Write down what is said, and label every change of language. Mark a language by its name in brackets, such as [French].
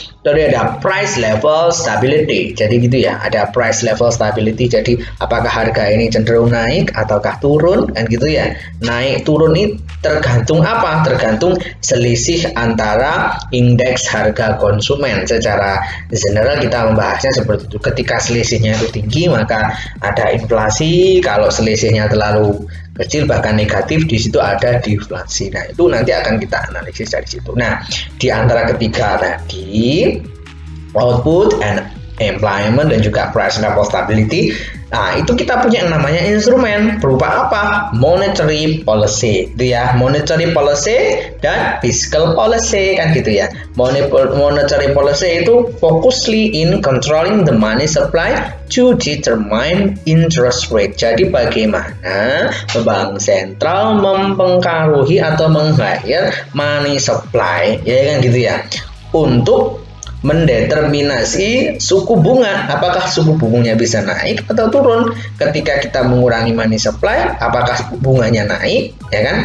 [Indonesian] Lalu ada price level stability. Jadi gitu ya, ada price level stability. Jadi apakah harga ini cenderung naik ataukah turun kan gitu ya. Naik turun ini tergantung apa? Tergantung selisih antara indeks harga konsumen. Secara general kita membahasnya seperti itu. Ketika selisihnya itu tinggi maka ada inflasi. Kalau selisihnya terlalu kecil bahkan negatif, di situ ada deflasi. Nah, itu nanti akan kita analisis dari situ. Nah, di antara ketiga tadi, [English] output and employment [Indonesian] dan juga price level stability, nah itu kita punya yang namanya instrumen berupa apa? Monetary policy, itu ya, monetary policy dan fiscal policy kan gitu ya. [English] Monetary policy itu focusly in controlling the money supply to determine interest rate. [Indonesian] Jadi bagaimana bank sentral mempengaruhi atau meng-hire money supply, ya kan gitu ya, untuk mendeterminasi suku bunga, apakah suku bunganya bisa naik atau turun. Ketika kita mengurangi money supply, apakah bunganya naik, ya kan?